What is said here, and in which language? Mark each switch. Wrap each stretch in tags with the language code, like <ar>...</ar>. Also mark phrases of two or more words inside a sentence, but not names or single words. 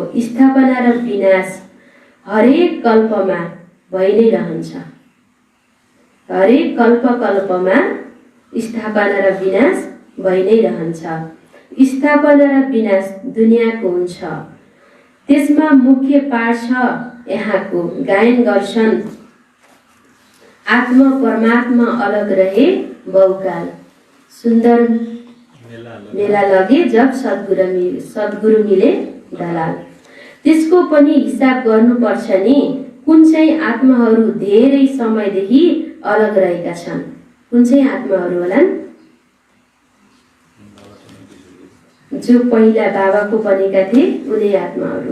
<ne>स्थापना र विनाश हरेक कल्पमा भइ नै रहन्छ। हरेक कल्पमा स्थापना र विनाश भइ नै रहन्छ। स्थापना र विनाश दुनियाँको हुन्छ। त्यसमा मुख्य पाठ छ यहाँको। गायन गर्छन्</ne> <hi>आत्मा परमात्मा अलग रहे बहुकाल। सुन्दर मेला लगे जब सद्गुरु मिले दलाल।</hi> <ne>त्यसको पनि हिसाब गर्नुपर्छ नि। कुन चाहिँ आत्माहरू धेरै समयदेखि अलग रहेका छन्? कुन चाहिँ आत्माहरू होलान्? जो पहिला बाबाको बनेका थिए उनी आत्माहरू।</ne>